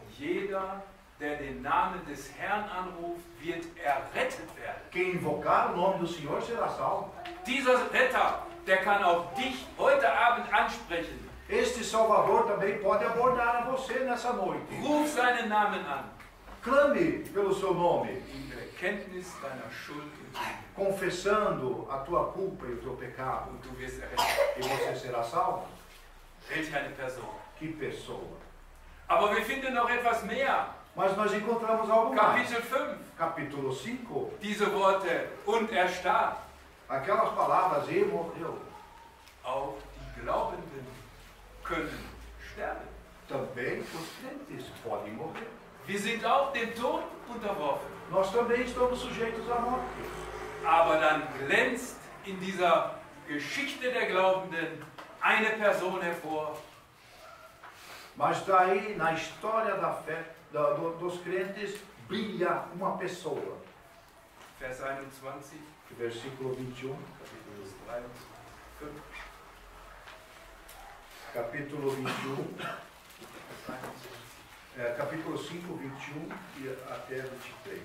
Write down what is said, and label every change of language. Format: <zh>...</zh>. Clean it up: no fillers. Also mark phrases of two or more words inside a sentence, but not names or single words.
<de>Jeder, der den Namen des Herrn anruft, wird errettet werden.</de> <pt>Quem invocar o nome do Senhor será salvo.</pt> <de>Dieser Retter, der kann auch dich heute Abend ansprechen.</de> <pt>Este Salvador também pode abordar a você nessa noite.</pt> <de>Ruf seinen Namen an.</de> <pt>Clame pelo seu nome,</pt> <de>In der Erkenntnis deiner Schuld und Sünde.</de> <pt>confessando a tua culpa e o teu pecado.</pt> <de>Und du wirst errettet.</de> <pt>E você será salvo.</pt> <de>Welch eine Person.</de> <pt>Que pessoa.</pt> <de>Aber wir finden noch etwas mehr.</de> <pt>Mas nós encontramos algo mais.</pt> <de>Kapitel 5.</de> <pt>Capítulo 5,</pt> <de>Diese Worte. Und er starb.</de> <pt>aquelas palavras, e morreu.</pt> <de>Auch die Glaubenden können sterben.</de> <pt>Também os crentes podem morrer.</pt> <de>Wir sind auch dem Tod unterworfen.</de> <pt>Nós também estamos sujeitos à morte.</pt> <de>Aber dann glänzt in dieser Geschichte der Glaubenden eine Person hervor.</de> <pt>Mas daí, na história da fé, dos crentes, brilha uma pessoa.</pt> <de>Vers 21,</de> <pt>Versículo 21,</pt> <de>Kapitel 3, 5.</de> <pt>capítulo 21, capítulo 5, 21 e até 23.</pt>